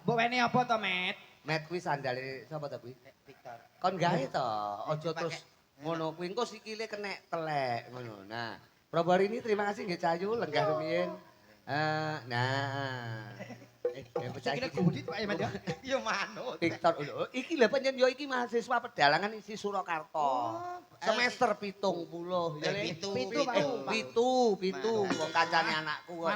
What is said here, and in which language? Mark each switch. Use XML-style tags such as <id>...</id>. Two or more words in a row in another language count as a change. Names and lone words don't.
<jv>Mbok wene apa to, Met? Met kuwi sandale sapa ta kuwi? Victor. Kon gawe to, aja terus ngono kuwi engko sikile kenek telek ngono. Nah, Prabarini</jv> <id>terima kasih</id> <jv>nggih Cayu lenggah rumiyin. Nah. Bocah Sikile iki. gudi Pak Eman ya. Ya manut. Victor, iki lho panjen yo iki mahasiswa pedalangan isi Surakarta. Semester 70 ya Le. Pitu, wong kancane anakku kok.</jv>